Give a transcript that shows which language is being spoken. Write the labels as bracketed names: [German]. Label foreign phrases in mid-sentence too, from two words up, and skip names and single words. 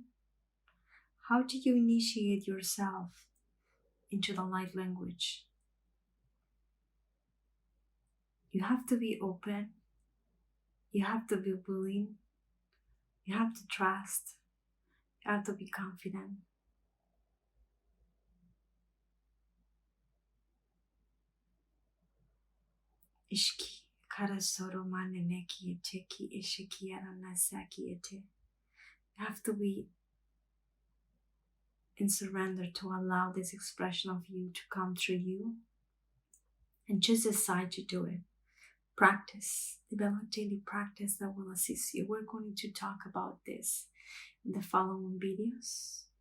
[English] How do you initiate yourself into the light language? You have to be open. You have to be willing. You have to trust. You have to be confident. Ishki karasoro maneneki eteki ishiki aranasaki ete. You have to be in surrender to allow this expression of you to come through you and just decide to do it. Practice, develop daily practice that will assist you. We're going to talk about this in the following videos.